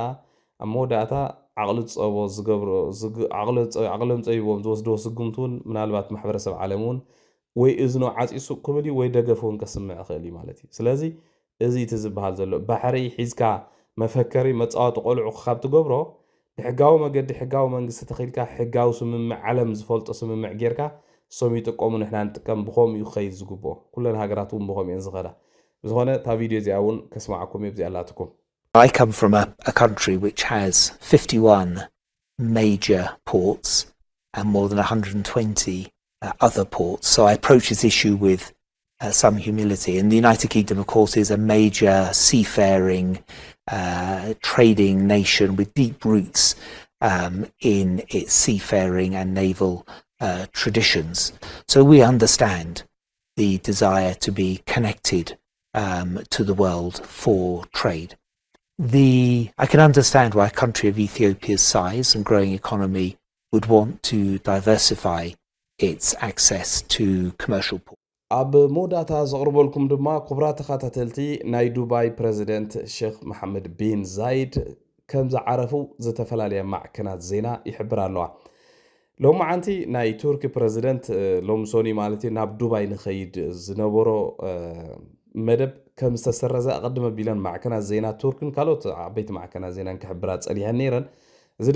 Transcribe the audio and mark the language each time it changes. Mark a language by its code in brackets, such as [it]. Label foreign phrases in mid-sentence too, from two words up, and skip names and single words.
[ti] ኣብ መወዳእታ ዓቕሊ ፀቦ ዝገብሮ ዓቕሎም ፀቢቦም ዝወስድዎ ስጉምቲ እውን ምናልባት ማሕበረሰብ ዓለም እውን ወይ እዝኖ ዓፂሱ ክብል ወይ ደገፍ እውን ከስምዕ ይኽእል እዩ ማለት እዩ ስለዚ እዚ እቲ ዝበሃል ዘሎ ባሕሪ ሒዝካ መፈከሪ መፃወቲ ቆልዑ ካብ ትገብሮ ብሕጋዊ መገዲ ሕጋዊ መንግስቲ ተኺልካ ሕጋዊ ስምምዕ ዓለም ዝፈልጦ ስምምዕ ጌርካ እሶም ይጥቀሙ ንሕና ንጥቀም ብኸም እዩ ክኸይድ ዝግብኦ ኩለን ሃገራት እውን ብኸም እየን ዝኸዳ ብዝኾነ እታ ቪድዮ እዚኣ እውን ከስማዓኩም እየ ብዚኣ ኣላትኩም [en] I come from a country which has 51 major ports and more than 120 other ports. So I approach this issue with some humility. And the United Kingdom, of course, is a major seafaring, trading nation with deep roots in its seafaring and naval traditions. So we understand the desire to be connected to the world for trade. I can understand why a country of Ethiopia's size and growing economy would want to diversify its access to commercial ports. [ti] ኣብ መወዳእታ ዘቕርበልኩም ድማ ክቡራት ተኸታተልቲ ናይ ዱባይ ፕሬዚደንት ሼክ መሐመድ ቢን ዛይድ ከም ዝዓረፉ ዝተፈላለየ ማዕከናት ዜና ይሕብር ኣለዋ ሎሚ ዓንቲ ናይ ቱርኪ ፕሬዚደንት ሎሚ ሶኒ ማለት እዩ ናብ ዱባይ ንኸይድ ዝነበሮ መደብ ከም ዝተሰረዘ ኣቐድመ ቢለን ማዕከናት ዜና ቱርክን ካልኦት ዓበይቲ ማዕከናት ዜናን ክሕብራ ፀኒሐን ነይረን እዚ